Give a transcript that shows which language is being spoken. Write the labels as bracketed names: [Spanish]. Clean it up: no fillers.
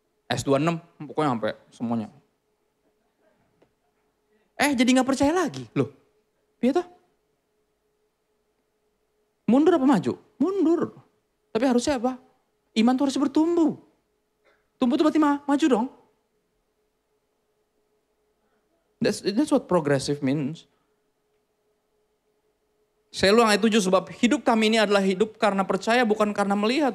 [Indonesian] S2 6, pokoknya sampai semuanya. Jadi gak percaya lagi. Loh, iya toh? Mundur apa maju? Mundur. Tapi harusnya apa? Iman tuh harus bertumbuh. Tumbuh tuh berarti maju dong. [English] That's what progressive means. [Indonesian] Saya ulang ayat 7, sebab hidup kami ini adalah hidup karena percaya bukan karena melihat.